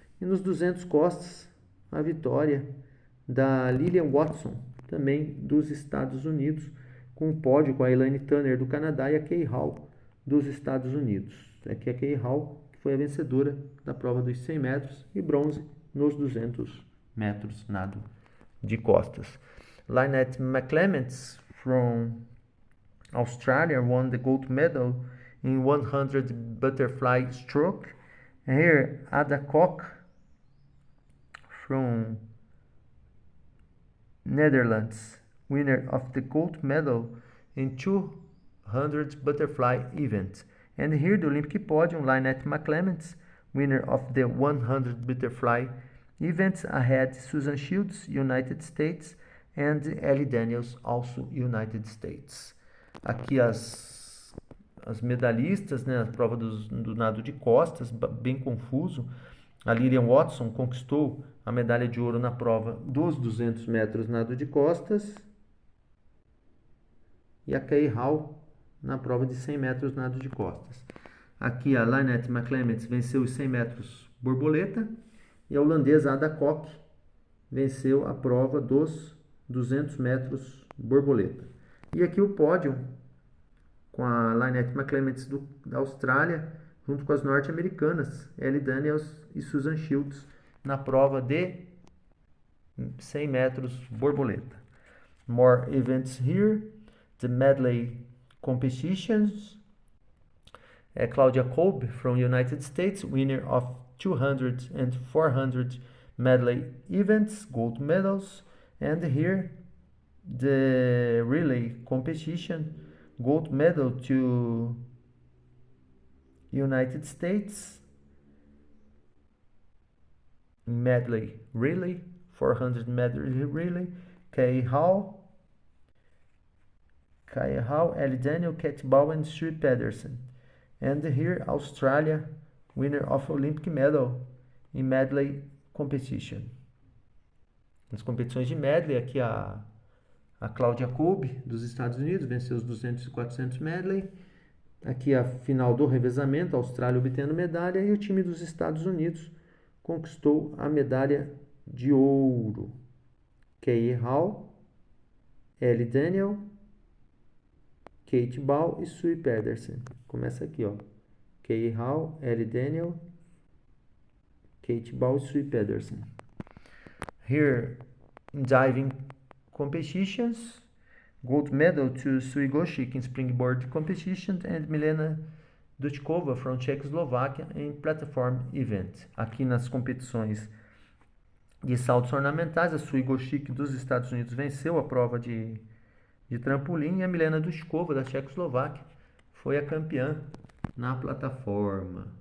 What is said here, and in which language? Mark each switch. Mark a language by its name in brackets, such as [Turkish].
[Portuguese] E nos 200 costas, a vitória da Lillian Watson, também dos Estados Unidos, com um pódio com a Elaine Turner do Canadá e a Kay Hall dos Estados Unidos. Aqui a Kay Hall foi a vencedora da prova dos 100 metros e bronze nos 200 metros nado de costas. [English] Lynette McClements from Australia won the gold medal in 100 butterfly stroke. Here Ada Kok from Netherlands, winner of the gold medal in 200 butterfly event. And here the Olympic podium, Lynette McClements, winner of the 100 butterfly events, ahead Susan Shields, United States, and Ellie Daniels, also United States. [Portuguese] Aqui as medalhistas, né, a prova do nado de costas, bem confuso. A Lillian Watson conquistou a medalha de ouro na prova dos 200 metros nado de costas. E a Kay Hall na prova de 100 metros nado de costas. Aqui a Lynette McClements venceu os 100 metros borboleta. E a holandesa Ada Kok venceu a prova dos 200 metros borboleta. E aqui o pódio com a Lynette McClements da Austrália, junto com as norte-americanas, Ellie Daniels e Susan Shields, na prova de 100 metros borboleta. [English] More events here. The medley competitions. Claudia Kolb from United States, winner of 200 and 400 medley events, gold medals. And here the relay competition, gold medal to United States, medley relay, 400 medley relay, Kay Hall, Ellie Daniel, Kat Bowen, Sue Pedersen. And here Australia, winner of Olympic medal in medley competition. [Portuguese] Nas competições de medley, aqui a Claudia Kolbe, dos Estados Unidos, venceu os 200 e 400 medley. Aqui a final do revezamento, a Austrália obtendo medalha e o time dos Estados Unidos conquistou a medalha de ouro. Kay Hall, Ellie Daniel, Kate Ball e Sue Pedersen. Começa aqui, ó. Kay Hall, Ellie Daniel, Kate Ball e Sue Pedersen. [English] Here, in diving competitions, gold medal to Sui Goshik in springboard competition and Milena Dutkova from Czechoslovakia em platform event. [Portuguese] Aqui nas competições de saltos ornamentais, a Sui Goshik dos Estados Unidos venceu a prova de trampolim e a Milena Dutkova da Tchecoslováquia foi a campeã na plataforma.